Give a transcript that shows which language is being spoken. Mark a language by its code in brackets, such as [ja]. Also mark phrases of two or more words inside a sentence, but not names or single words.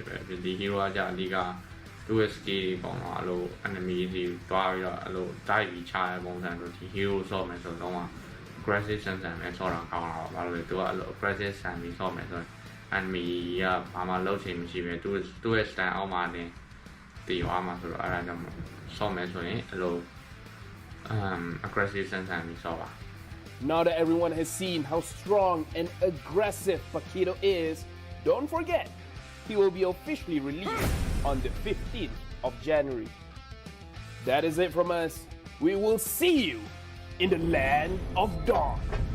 [my] ပဲဒီ hero ကကြာအဓိကသူ့ရဲ့ skill တွေပေါ့နော်အဲ့လို enemy တွေတွားပြီးတော့အဲ့လို dive ပြီးချတဲ့ပုံစံဆိုဒီ hero ဆော့မယ်ဆိုတော့ aggressive ဆန်နဲ့ဆော့တာကောင်းတာပါဘာလို့လဲသူကအဲ့လို aggressive ဆန်ပြီးဆော့မယ်ဆိုရင် enemy ကဘာမှလုပ်ချင်မရှိပဲသူ့ရဲ့ stand အောက်မှာနေတည်သွားမှာဆိုတော့အဲ့ဒါကြောင့်ဆော့မယ်ဆိုရင်အဲ့လိုaggressive ဆန်ပြီးဆော့ပါ [en] Now that everyone has seen how strong and aggressive Paquito is, don't forget, he will be officially released on the 15th of January. That is it from us. We will see you in the land of dawn.